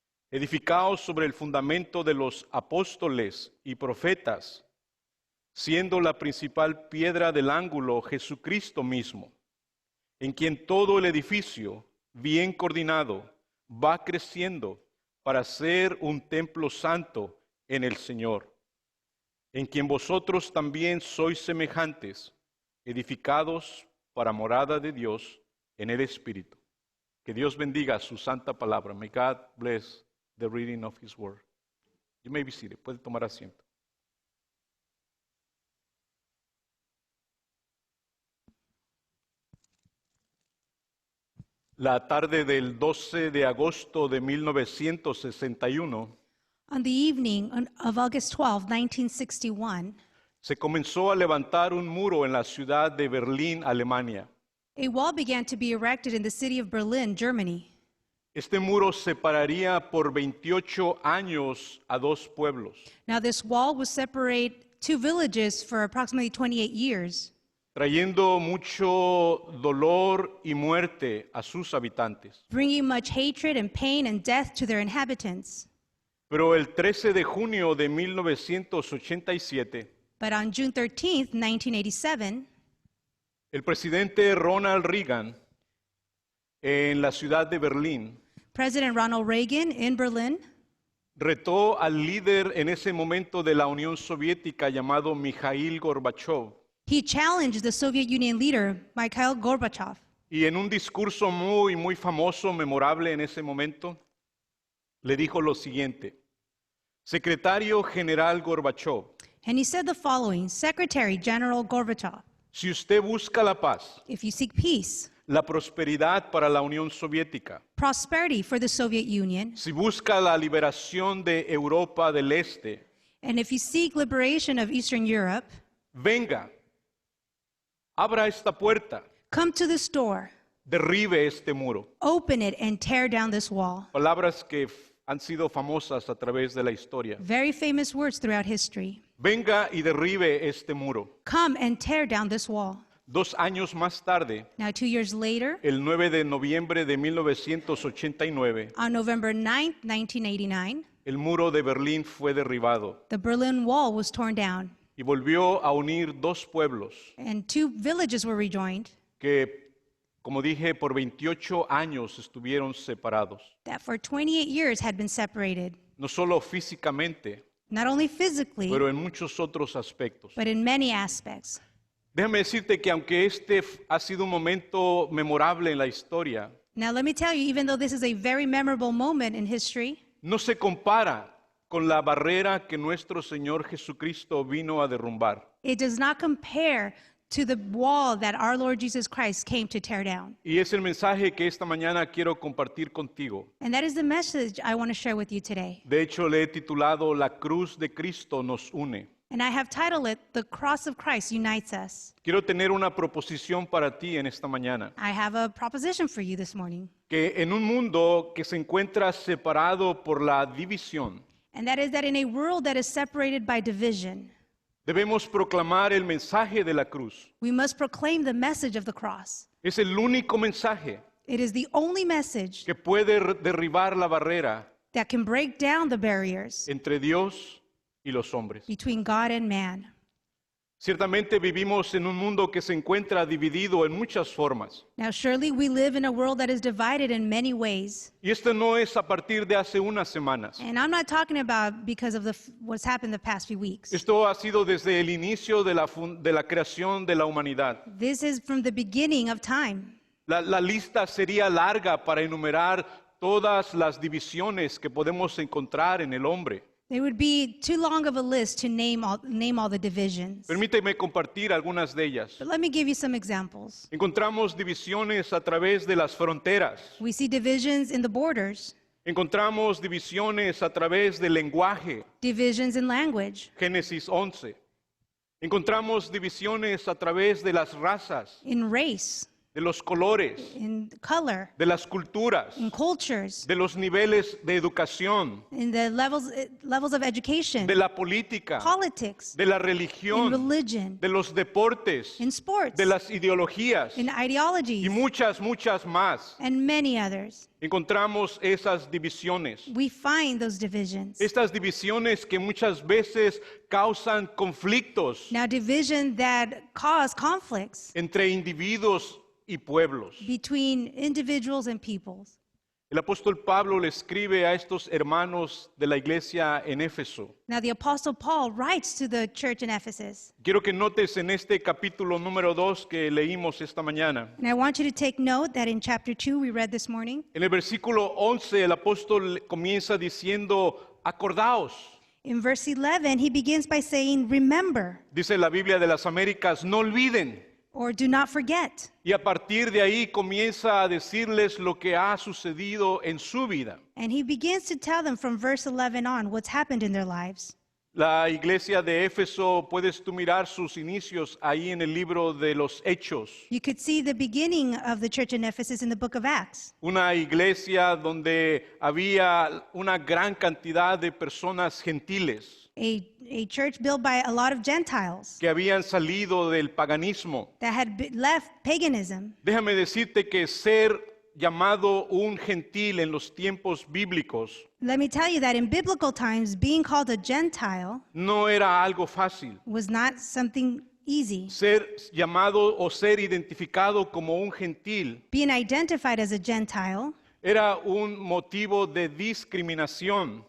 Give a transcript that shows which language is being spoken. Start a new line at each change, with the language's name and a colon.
Spanish: edificados sobre el fundamento de los apóstoles y profetas, siendo la principal piedra del ángulo Jesucristo mismo, en quien todo el edificio, bien coordinado, va creciendo para ser un templo santo en el Señor, en quien vosotros también sois semejantes, edificados para morada de Dios en el Espíritu. Que Dios bendiga su santa palabra.
English: May God bless the reading of His word. You may be seated.
Spanish: Puede tomar asiento. La tarde del 12 de agosto de 1961,
English: On the evening of August 12, 1961,
Spanish: se comenzó a levantar un muro en la ciudad de Berlín, Alemania.
English: a wall began to be erected in the city of Berlin, Germany.
Spanish: Este muro separaría por 28 años a dos pueblos.
English: Now, this wall would separate two villages for approximately 28 years,
Spanish: trayendo mucho dolor y muerte a sus habitantes.
English: bringing much hatred and pain and death to their inhabitants.
Spanish: Pero el 13 de junio de 1987,
English: But on June 13, 1987,
Spanish: el presidente Ronald Reagan, en la ciudad de Berlín,
English: President Ronald Reagan in Berlin
Spanish: retó al líder en ese momento de la Unión Soviética llamado Mikhail Gorbachev,
English: he challenged the Soviet Union leader, Mikhail Gorbachev.
Spanish: y en un discurso muy famoso, memorable en ese momento, le dijo lo siguiente: Secretario General Gorbachev,
English: And he said the following: Secretary General Gorbachev,
Spanish: si usted busca la paz,
English: if you seek peace,
Spanish: la prosperidad para la Unión Soviética,
English: prosperity for the Soviet Union,
Spanish: si busca la liberación de Europa del Este,
English: and if you seek liberation of Eastern Europe,
Spanish: venga, abra esta puerta,
English: come to this door,
Spanish: derribe este muro.
English: open it, and tear down this wall.
Spanish: Palabras que han sido famosas a través de la historia.
English: Very famous words throughout history.
Spanish: Venga y derribe este muro.
English: Come and tear down this wall.
Spanish: 2 años más tarde,
English: Now, 2 years later,
Spanish: el 9 de noviembre de 1989,
English: on November 9th, 1989,
Spanish: el muro de Berlín fue derribado
English: the Berlin Wall was torn down,
Spanish: y volvió a unir dos pueblos
English: and two villages were rejoined
Spanish: que, como dije, por 28 años estuvieron separados.
English: that for 28 years had been separated,
Spanish: No solo físicamente,
English: not only physically,
Spanish: pero en muchos otros aspectos.
English: but in many aspects.
Spanish: Déjame decirte que aunque este ha sido un momento memorable en la historia,
English: Now, let me tell you, even though this is a very memorable moment in history,
Spanish: no se compara con la barrera que nuestro Señor Jesucristo vino a derrumbar.
English: it does not compare to the wall that our Lord Jesus Christ came to tear down.
Spanish: Y es el mensaje que esta mañana quiero compartir contigo.
English: And that is the message I want to share with you today.
Spanish: De hecho, le he titulado La cruz de Cristo nos une.
English: And I have titled it, The Cross of Christ Unites Us.
Spanish: Quiero tener una proposición para ti en esta mañana.
English: I have a proposition for you this morning.
Spanish: Que en un mundo que se encuentra separado por la división,
English: And that is that in a world that is separated by division,
Spanish: debemos proclamar el mensaje de la cruz.
English: we must proclaim the message of the cross.
Spanish: Es el único mensaje
English: It is the only message
Spanish: que puede derribar la barrera
English: that can break down the barriers
Spanish: entre Dios y los hombres.
English: between God and man.
Spanish: Ciertamente vivimos en un mundo que se encuentra dividido en muchas formas.
English: Now, surely we live in a world that is divided in many ways.
Spanish: Y esto no es a partir de hace unas semanas.
English: And I'm not talking about because of what's happened the past few weeks.
Spanish: Esto ha sido desde el inicio de la creación de la humanidad.
English: This is from the beginning of time.
Spanish: La lista sería larga para enumerar todas las divisiones que podemos encontrar en el hombre.
English: There would be too long of a list to name all the divisions.
Spanish: Permíteme compartir algunas de ellas.
English: But let me give you some examples.
Spanish: Encontramos divisiones a través de las fronteras.
English: We see divisions in the borders,
Spanish: Encontramos divisiones a través del lenguaje.
English: divisions in language,
Spanish: Génesis 11. Encontramos divisiones a través de las razas,
English: in race,
Spanish: de los colores,
English: in color,
Spanish: de las culturas,
English: in cultures,
Spanish: de los niveles de educación,
English: in the levels of education,
Spanish: de la política,
English: politics,
Spanish: de la
English: in
Spanish: religión,
English: religion,
Spanish: de los deportes,
English: in sports,
Spanish: de las ideologías
English: in
Spanish: y
English: ideologies,
Spanish: muchas más.
English: and many others.
Spanish: Encontramos esas divisiones.
English: We find those divisions.
Spanish: Estas divisiones que muchas veces causan conflictos
English: Now, division that cause conflicts
Spanish: entre individuos y pueblos.
English: between individuals and peoples.
Spanish: El apóstol Pablo le escribe a estos hermanos de la iglesia en Éfeso.
English: Now, the Apostle Paul writes to the church in Ephesus.
Spanish: Quiero que notes en este capítulo número 2 que leímos esta mañana.
English: And I want you to take note that in chapter 2 we read this morning,
Spanish: En el versículo 11 el apóstol comienza diciendo, acordaos.
English: in verse 11, he begins by saying, remember,
Spanish: Dice la Biblia de las Américas, no olviden.
English: or do not forget.
Spanish: Y a partir de ahí comienza a decirles lo que ha sucedido en su vida.
English: And he begins to tell them from verse 11 on what's happened in their lives.
Spanish: La iglesia de Éfeso, puedes tú mirar sus inicios ahí en el libro de los Hechos.
English: You could see the beginning of the church in Ephesus in the book of Acts.
Spanish: Una iglesia donde había una gran cantidad de personas gentiles
English: A church built by a lot of Gentiles
Spanish: que habían salido del paganismo.
English: that had left paganism.
Spanish: Déjame decirte que ser llamado un gentil en los tiempos bíblicos
English: Let me tell you that in biblical times, being called a Gentile
Spanish: no era algo fácil.
English: was not something easy.
Spanish: Ser llamado o ser identificado como un gentil
English: Being identified as a Gentile,
Spanish: era un motivo de discriminación,